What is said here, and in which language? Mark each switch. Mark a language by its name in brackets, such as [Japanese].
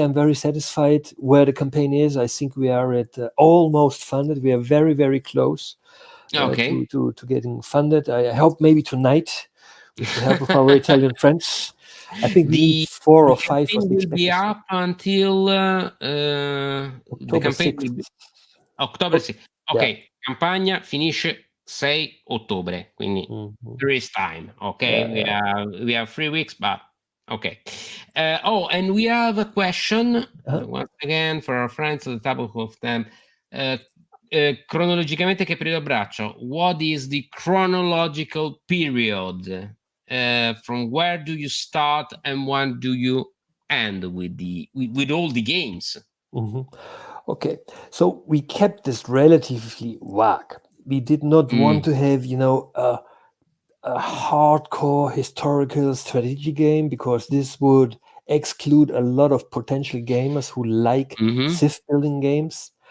[English] I'm very satisfied where the campaign is. I think we are at almost funded. We are very, very close. To getting funded. I hope maybe tonight, with the help of our Italian friends. I think we need 4 or 5. The campaign will be up until the campaign 6th. will be October 6th. [Italian] Ok, campagna finisce 6 ottobre, quindi [English] there is time. Okay, we have 3 weeks, but okay. And we have a question once again for our friends at the top of them. [Italian] Cronologicamente che periodo abbraccio? [English] What is the chronological period? From where do you start and when do you end with all the games? Okay, so we kept this relatively vague. We did not want to have a hardcore historical strategy game, because this would exclude a lot of potential gamers who like civ building games.